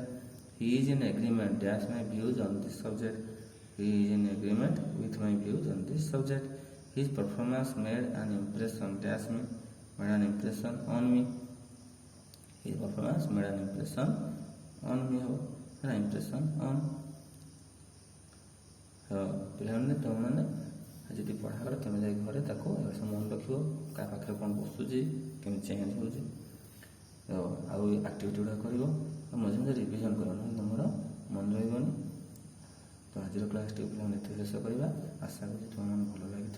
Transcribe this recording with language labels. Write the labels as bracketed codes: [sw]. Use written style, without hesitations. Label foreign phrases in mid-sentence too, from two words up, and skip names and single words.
[en] he is in agreement, dash my views on this subject, he is in agreement with my views on this subject। his performance made an impression, dash me, made an impression on me, his performance made an impression on me, an impression on। [or] ପିଲାମାନେ ତୁମମାନେ ଯଦି ପଢ଼ା କର ତୁମେ ଯାଇ ଘରେ ତାକୁ ସବୁ ମନେ ରଖିବ, କାହା ପାଖରେ କ'ଣ ବସୁଛି, କେମିତି ଚେଞ୍ଜ ହେଉଛି, ଆଉ ଆକ୍ଟିଭିଟି ଗୁଡ଼ାକ କରିବ, ଆଉ ମଝିରେ ମଝିରେ ରିଭିଜନ୍ କରିବ, ନହେଲେ ତୁମର ମନେ ରହିବନି। ତ ଆଜିର କ୍ଲାସ୍ଟି ପିଲାମାନେ ଏତେ ଶେଷ କରିବା। ଆଶା କରୁଛି ତୁମମାନେ ଭଲ ଲାଗିଥିବ।